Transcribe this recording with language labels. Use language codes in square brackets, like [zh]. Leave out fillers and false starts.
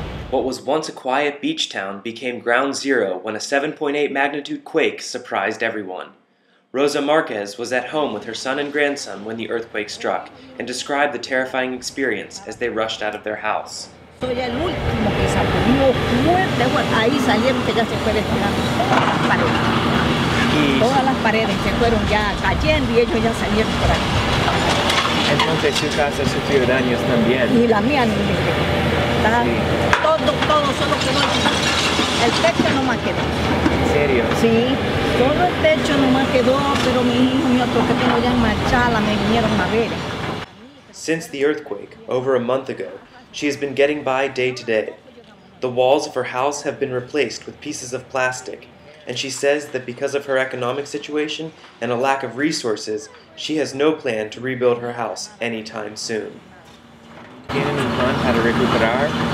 [en] What was once a quiet beach town became ground zero when a 7.8 magnitude quake surprised everyone. Rosa Marquez was at home with her son and grandson when the earthquake struck and described the terrifying experience as they rushed out of their house. [es] Soy el último que salió fuerte, bueno, ahí salieron que ya se fue despegando todas las paredes. Todas las paredes se fueron ya cayendo y ellos ya salieron por ahí. Entonces su casa sufrió daños también. Y la mía no me quedó. Sí. Todo solo quedó el techo no más quedó. ¿En serio? Sí, todo el techo no más quedó, pero mi hijo y otros que tengo ya en Machala me vinieron a ver. [en] Since the earthquake, over a month ago, she has been getting by day to day. The walls of her house have been replaced with pieces of plastic, and she says that because of her economic situation and a lack of resources, she has no plan to rebuild her house anytime soon. [es] ¿Tienen un plan para recuperar?